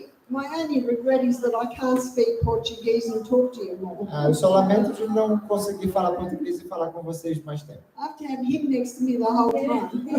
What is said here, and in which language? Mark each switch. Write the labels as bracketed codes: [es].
[en] My only regret is that I can't speak Portuguese and talk to you more. [pt] Eu só lamento de não conseguir falar português e falar com vocês mais tempo. [en] I have to have him next to me the whole time.